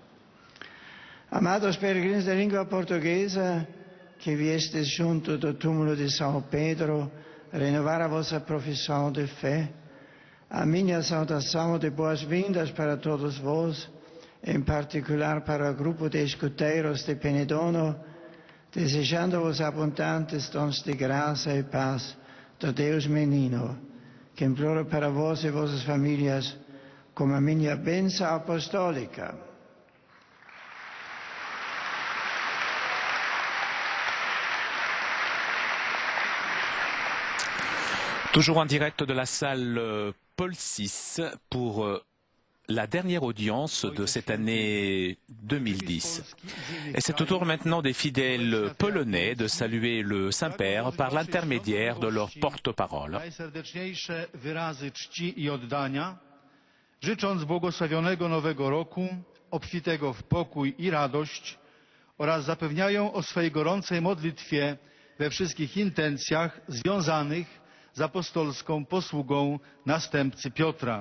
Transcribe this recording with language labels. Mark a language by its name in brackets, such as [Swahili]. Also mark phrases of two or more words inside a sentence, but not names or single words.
[Portuguese] Amados peregrinos de língua portuguesa, que viestes junto do túmulo de São Pedro renovar a vossa profissão de fé, a minha saudação de boas-vindas para todos vós, em particular para o grupo de escuteiros de Penedono, desejando-vos abundantes dons de graça e paz do Deus Menino, que imploro para vós e vossas famílias como a minha bênção apostólica. [French] Toujours en direct de la salle Paul VI pour la dernière audience de cette année 2010. Et c'est au tour maintenant des fidèles polonais de saluer le Saint-Père par l'intermédiaire de leur porte-parole. [Polish] Najserdeczniejsze wyrazy czci i oddania, życząc błogosławionego Nowego Roku, obfitego w pokój i radość, oraz zapewniają o swej gorącej modlitwie we wszystkich intencjach związanych z apostolską posługą następcy Piotra.